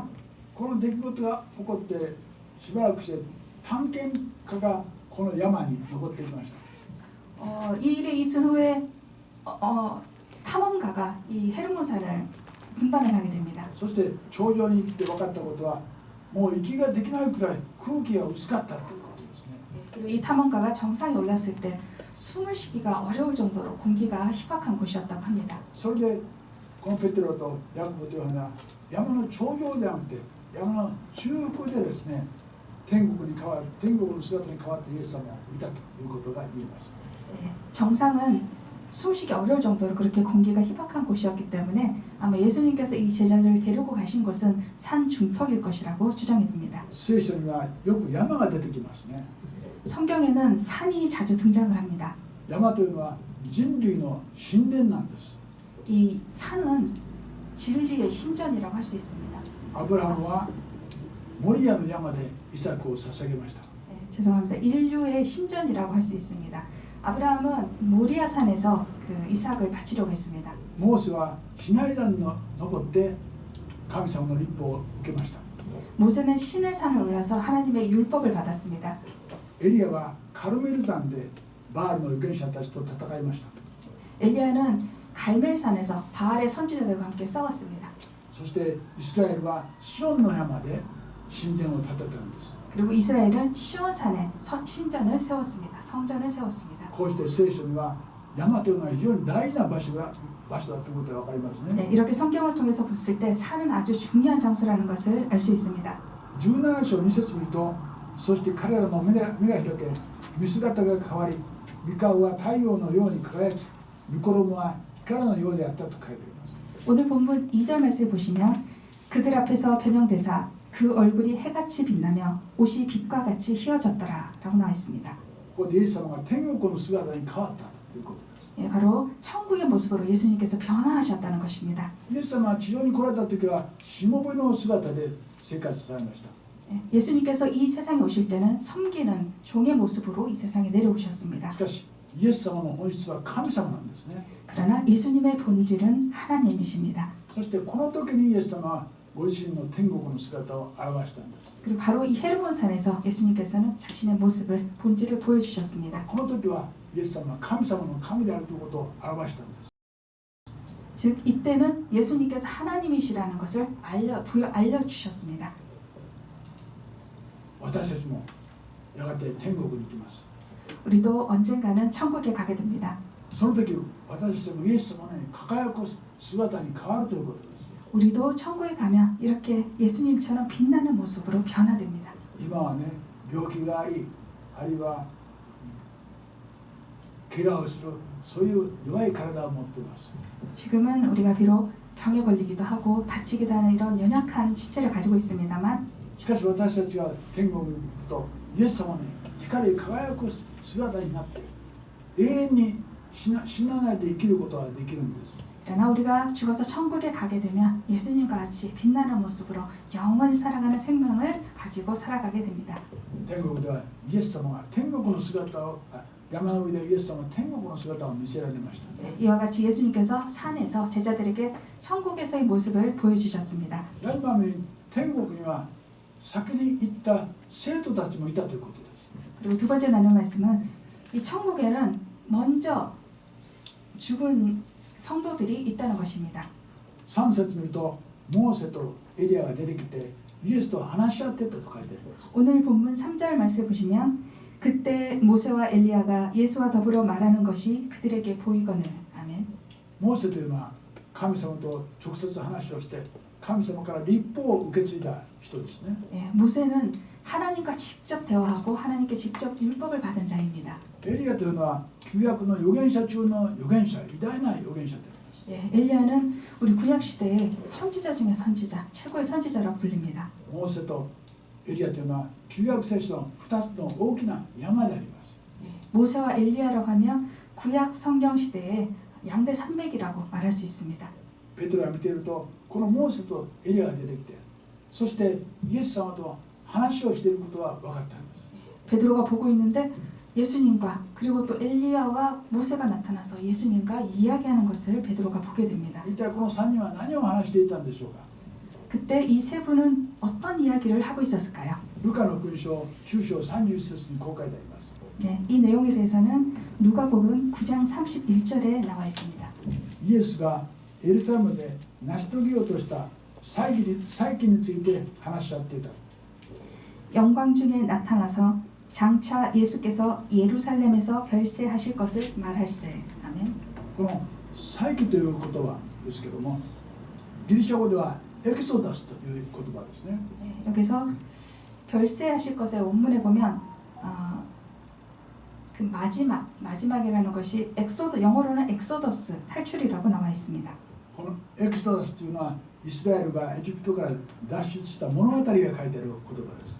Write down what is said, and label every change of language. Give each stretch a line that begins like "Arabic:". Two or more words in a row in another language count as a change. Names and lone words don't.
Japanese: この出来事が起こってしばらくして探検家がこの山に登ってきました。
Korean: 이 일이 있은 후에 탐험가가 이 헤르몬 산을 등반을 하게 됩니다.
Japanese: そして頂上に行って分かったことはもう息ができないくらい空気が薄かったということですね。
Korean: 그리고 이 탐험가가 정상에 올랐을 때 숨을 쉬기가 어려울 정도로 공기가 희박한 곳이었다고 합니다.
Japanese: それでこのペテロとヤコブとヨハネは山の頂上ではなくて山の中腹でですね、天国の姿に変わってイエス様を見たということが言えます。
Korean: 정상은 숨쉬기 어려울 정도로 그렇게 공기가 희박한 곳이었기 때문에 아마 예수님께서 이 제자들을 데리고 가신 곳은 산 중턱일 것이라고 추정이 됩니다.
Japanese: 聖書にはよく山が出てきますね。
Korean: 성경에는 산이 자주 등장을 합니다.
Japanese: 山というのは人類の神殿なんです。
Korean: 이 산은 진리의 신전이라고 할 수 있습니다.
Japanese: アブラハムはモリアの山でイサクを捧げました。
Korean: 죄송합니다. 인류의 신전이라고 할 수 있습니다. 아브라함은 모리아산에서 그 이삭을 바치려고 했습니다.
Japanese: モーセはシナイ山に登って神様の律法を受けました。
Korean: 모세는 신의 산을 올라서 하나님의 율법을 받았습니다.
Japanese: エリアはカルメル山でバールの預言者たちと戦いました。
Korean: 엘리야는 갈멜산에서 바알의 선지자들과 함께 싸웠습니다.
Japanese: そしてイスラエルはシオンの山で神殿を建てたんです。
Korean: 그리고 이스라엘은 시온산에 신전을 세웠습니다. 성전을 세웠습니다.
Japanese: こうして聖書には山というのは非常に大事な場所だということが分かりますね。
Korean: 이렇게 성경을 통해서 봤을 때 산은 아주 중요한 장소라는 것을 알 수 있습니다.
Japanese: 17 章2節見ると、そして彼らの目が開け、見姿が変わり、御顔は太陽のように輝き、御衣は光のようであったと書いてあります。
Korean: 오늘 본문 2절 말씀을 보시면 그들 앞에서 변형되사 그 얼굴이 해같이 빛나며 옷이 빛과 같이 휘어졌더라 라고 나와 있습니다.
Japanese: ここでイエス様が天国の姿に変わったということです。
Korean: 예, 바로 천국의 모습으로 예수님께서 변화하셨다는 것입니다.
Japanese: イエス様は地上に来られた時はしもべの姿で生活されました。
Korean: 예, 예수님께서 이 세상에 오실 때는 섬기는 종의 모습으로 이 세상에 내려오셨습니다.
Japanese: しかしイエス様の本質は神様なんですね。
Korean: 그러나 예수님의 본질은 하나님이십니다.
Japanese: そしてこの時にイエス様はご自身の天国の姿を表したんです。
Korean: 그리고 바로 이 헤르몬 산에서 예수님께서는 자신의 모습을 본질을 보여주셨습니다.
Japanese: この時はイエス様は神様の神であるということを表したんです。
Korean: 즉 이때는 예수님께서 하나님이시라는 것을 알려주셨습니다.
Japanese: 私たちもやがて天国に行きます。
Korean: 우리도 언젠가는 천국에 가게 됩니다.
Japanese: その時私たちもイエス様のように輝く姿に変わるということです。
Korean: 우리도 천국에 가면 이렇게 예수님처럼 빛나는 모습으로 변화됩니다.
Japanese: 今はね、病気があり、あるいは怪我をする、そういう弱い体を持っています。
Korean: 지금은 우리가 비록 병에 걸리기도 하고 다치기도 하는 이런 연약한 신체를 가지고 있습니다만
Japanese: しかし私たちが天国に行くとイエス様に光り輝く姿になって永遠に死なないで生きることができるんです。
Korean: 그러나 우리가 죽어서 천국에 가게 되면 예수님과 같이 빛나는 모습으로 영원히 살아가는 생명을 가지고 살아가게 됩니다.
Japanese: 天国ではイエス様が天国の姿を山の上でイエス様は天国の姿を見せられましたね。
Korean: 이와 같이 예수님께서 산에서 제자들에게 천국에서의 모습을 보여주셨습니다.
Japanese: 第2番目に天国には先に行った生徒たちもいたということです。
Korean: 그리고 두 번째 나눌 말씀은 이 천국에는 먼저 죽은 성도들이 있다는 것입니다.
Japanese: 3 節見るとモーセとエリアが出てきてイエスと話し合ってたと書いてあります。
Korean: 오늘 본문 3절 말씀 보시면 그때 모세와 엘리야가 예수와 더불어 말하는 것이 그들에게 보이거늘. 아멘.
Japanese: モーセというのは神様と直接話をして神様から律法を受け継いだ人ですね。
Korean: 예, 모세는 하나님과 직접 대화하고 하나님께 직접 율법을 받은 자입니다.
Japanese: エリアというのは旧約の預言者中の預言者、偉大な預言者であります。
Korean: 예, 엘리야는 우리 구약 시대의 선지자 중에 선지자, 최고의 선지자라고 불립니다.
Japanese: モーセとエリアというのは旧約聖書の2つの大きな山であります。
Korean: 예, 모세와 엘리야라고 하면 구약 성경 시대의 양대 산맥이라고 말할 수 있습니다.
Japanese: ペテロが見ているとこのモーセとエリアが出てきてそしてイエス様と話をしていることが分かったんです。
Korean: 베드로가 보고 있는데 예수님과 그리고 또 엘리야와 모세가 나타나서 예수님과 이야기하는 것을 베드로가 보게 됩니다.
Japanese: 一体この3人は何を話していたんでしょうか。
Korean: 그때 이 세 분은 어떤 이야기를 하고 있었을까요?
Japanese: ルカの福音書9章31節にこう書いてあります。
Korean: 네, 이 내용에 대해서는 누가복음 9장 31절에 나와 있습니다.
Japanese: イエスがエルサレムで成し遂げようとした再起について話し合っていた。
Korean: 영광 중에 나타나서 장차 예수께서 예루살렘에서 별세하실 것을 말할세. 아멘.
Japanese: この再起という言葉ですけどもギリシャ語ではエクソダスという言葉ですね。
Korean: 네, 여기서 별세하실 것의 원문에 보면 그 마지막이라는 것이 영어로는 엑소더스 탈출이라고 나와 있습니다.
Japanese: このエクソダスというのはイスラエルがエジプトから脱出した物語が書いてある言葉です。